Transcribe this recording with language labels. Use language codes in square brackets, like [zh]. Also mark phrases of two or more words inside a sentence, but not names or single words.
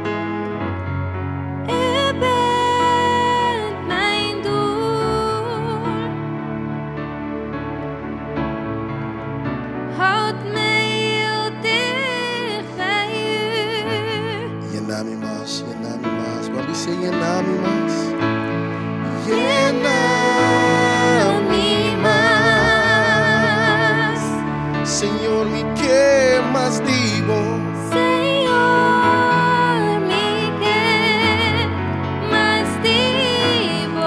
[nl] U bent mijn doel. Houd mij heel dicht bij u. [es] Llename más, llename más. Vamos a decir llename más. Llename más. Señor, mi qué más digo. Señor, mi que más digo.